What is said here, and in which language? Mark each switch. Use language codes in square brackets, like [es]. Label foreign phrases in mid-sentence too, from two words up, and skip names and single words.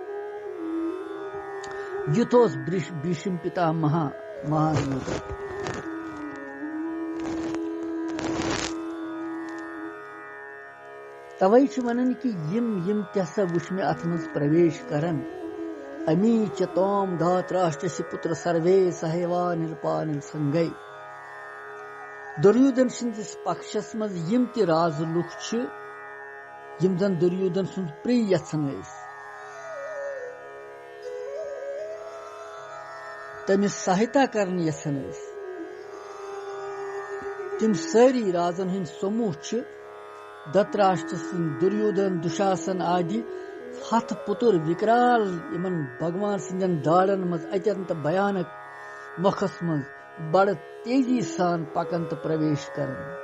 [ks] یُتھ اوس بھیشم پتا مہان یوٗدھا. توے چھِ ونان کہِ یِم تہِ ہسا وٕچھ مےٚ اتھ منٛز پرویش کرن. [sa] अमी च त्वां धृतराष्ट्रस्य पुत्राः सर्वे सहैवावनिपालसंघैः. [ks] دُریودن سٕنٛدِس پکشس منٛز یِم تہِ رازٕ لُکھ چھِ یِم زن دُریودن سُنٛد پرٛے یژھان ٲسۍ تٔمِس سہایتا کرن یژھان ٲسۍ تِم سٲری رازن ہٕنٛدۍ سموٗہ چھِ دھتراشٹر سٕنٛدۍ دُریودن دُشاسن آدِ ہتھ پُتر وِکرال یِمن بھگوان سٕنٛدٮ۪ن داڑن منٛز اتٮ۪ن تہٕ بھیانک مۄکھس منٛز بڑٕ تیزی سان پکن تہٕ پرویش کرن.